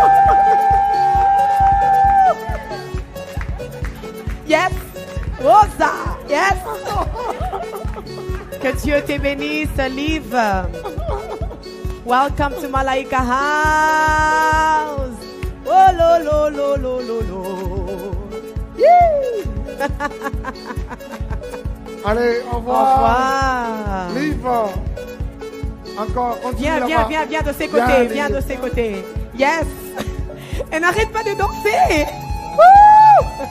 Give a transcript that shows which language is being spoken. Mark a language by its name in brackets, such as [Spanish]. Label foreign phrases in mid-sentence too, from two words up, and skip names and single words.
[French] Yes! Rosa! Yes! Que Dieu te bénisse, Liv. [English] Welcome to Malaika House. Oh lo lo lo lo lo lo. [French] Allez, au Au revoir. revoir. Liv, encore, continue Viens, là-bas. viens de ses Viens, côtés, Liv. viens de ses côtés. Yes. Elle n'arrête pas de danser. Wouh!